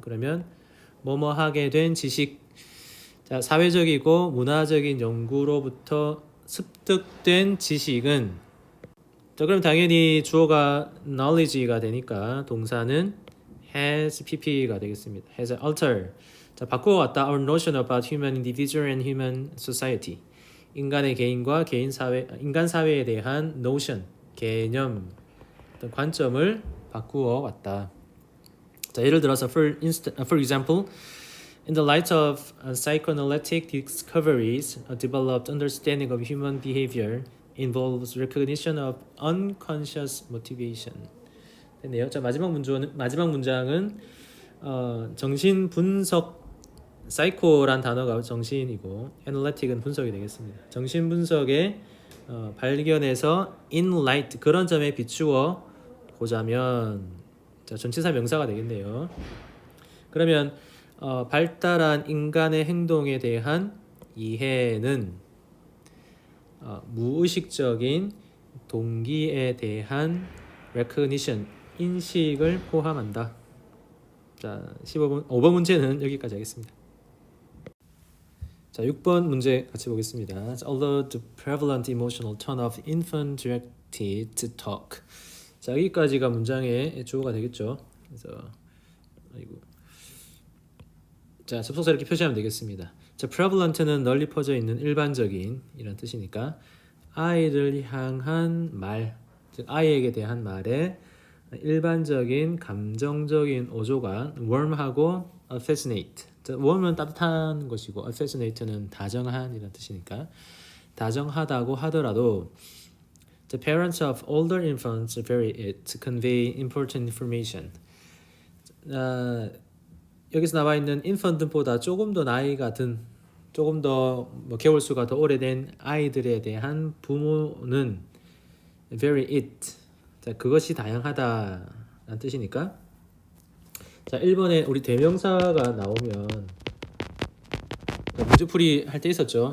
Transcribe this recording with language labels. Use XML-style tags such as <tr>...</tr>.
<ko>그러면 뭐뭐 하게 된 지식. 자, 사회적이고 문화적인 연구로부터 습득된 지식은, 자, 그럼 당연히 주어가 knowledge가 되니까 동사는 has pp가 되겠습니다.</ko> <en>has altered.</en> <ko>자, 바꾸어왔다.</ko> <en>Our notion about human individual and human society.</en> <ko>인간의 개인과 개인 사회, 인간 사회에 대한 notion, 개념, 어떤 관점을 바꾸어 왔다. 자, 예를 들어서</ko> <en>for example, in the light of psychoanalytic discoveries, a developed understanding of human behavior involves recognition of unconscious motivation.</en> <ko>됐네요. 자, 마지막 문장은 정신 분석, 사이코란 단어가 정신이고 애널리틱은 분석이 되겠습니다. 정신 분석의 발견에서 in light, 그런 점에 비추어 보자면, 자, 전치사 명사가 되겠네요. 그러면 발달한 인간의 행동에 대한 이해는 무의식적인 동기에 대한 recognition, 인식을 포함한다. 자, 5번 문제는 여기까지 하겠습니다. 자, 6번 문제 같이 보겠습니다.</ko> <en>Although the prevalent emotional tone of infant directed to talk.</en> <ko>자, 여기까지가 문장의 주어가 되겠죠. 그래서 자, 접속사 이렇게 표시하면 되겠습니다. 자, prevalent는 널리 퍼져 있는 일반적인 이런 뜻이니까 아이를 향한 말, 즉 아이에게 대한 말에 일반적인 감정적인 어조가 warm하고 affectionate. 자, warm은 따뜻한 것이고 affectionate는 다정한 이런 뜻이니까 다정하다고 하더라도</ko> <en>the parents of older infants vary it to convey important information.</en> <ko>여기서 나와 있는 infant보다 조금 더 나이가 든, 조금 더 개월 수가 더 오래된 아이들에 대한 부모는</ko> <en>vary it.</en> <ko>자, 그것이 다양하다라는 뜻이니까. 자, 1번에 우리 대명사가 나오면 문제풀이 할 때 있었죠.</ko>